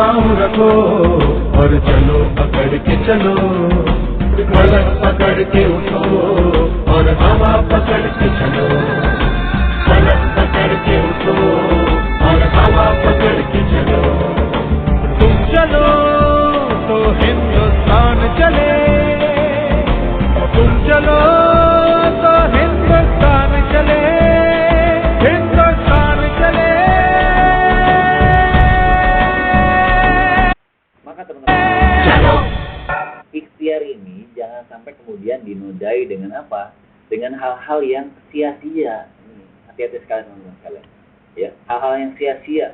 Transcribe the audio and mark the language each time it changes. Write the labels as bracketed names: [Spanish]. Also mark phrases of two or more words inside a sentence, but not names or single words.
[Hindi] रखो और चलो पकड़ के चलो, पलक पकड़ के उठो और हवा पकड़ के चलो, पलक पकड़ के उठो और हवा पकड़ के चलो। तुम चलो तो हिंदुस्तान चले, तुम चलो तो हिंदुस्तान चले, हिंदुस्तान चले। [Indonesian] Maka teman-teman, ikhtiar ini jangan sampai kemudian dinodai dengan apa? Dengan hal-hal yang sia-sia. Hati-hati sekali teman-teman sekalian. Ya, hal-hal yang sia-sia.